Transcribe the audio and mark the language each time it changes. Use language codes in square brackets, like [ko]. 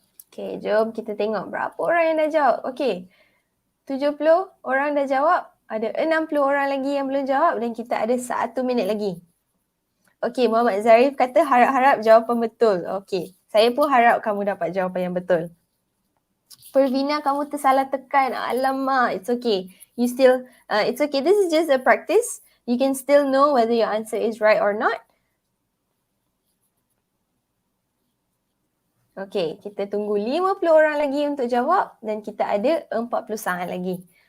[ms] Okay, jom kita tengok berapa orang yang dah jawab. Okay, 70 orang dah jawab. Ada 60 orang lagi yang belum jawab dan kita ada 1 minit lagi. Okay, Muhammad Zarif kata harap-harap jawapan betul. Okay, saya pun harap kamu dapat jawapan yang betul. Pervina, kamu tersalah tekan. [en] Alamak, it's okay. You still, it's okay. This is just a practice. You can still know whether your answer is right or not. [ms] Okey, kita tunggu 50 orang lagi untuk jawab dan kita ada 40 saat lagi.